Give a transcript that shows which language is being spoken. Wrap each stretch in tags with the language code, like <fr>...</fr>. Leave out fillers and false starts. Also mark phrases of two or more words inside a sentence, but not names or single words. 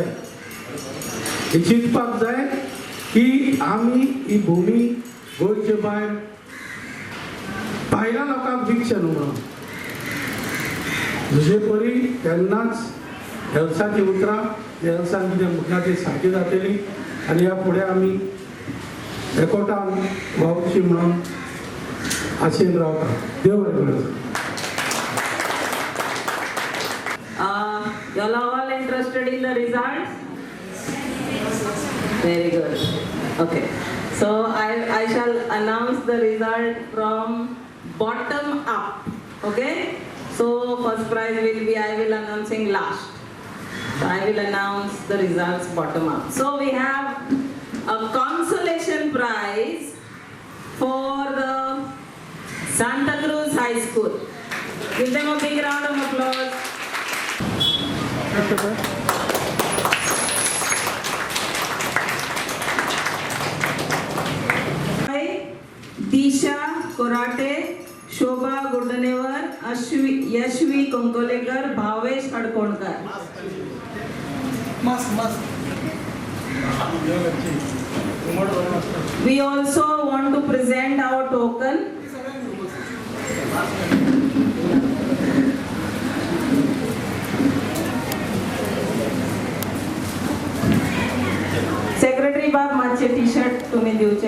<kok>हे चिंतपाक जाय की आमी ही भुमी गोंयचे भायर भायल्या लोकांक विकचे न्हू म्हणून. दुसरे परी तेन्नाच हेल्साची उतरां, हेल्सान कितें म्हणटा ती सारकी जातली आनी ह्या फुडें आमी एकवटान वावरची म्हणून आशेन रावता. देव बरें करूं.</kok> <en>You are all interested in the results? Very good. Okay. So I shall announce the result from bottom up. Okay. So first prize will be, I will announcing last. So I will announce the results bottom up. So we have a consolation prize for the Santa Cruz High School. Give them a big round of applause. दिशा कोराटे, शोभा गुडनेवर, यशवी कंकोलेकर, भावेश हडकोणकर. We also want to present our token.</en> <kok>सेक्रेटरी बाब मातशे टी-शर्ट तुम्ही दिवचे.</kok>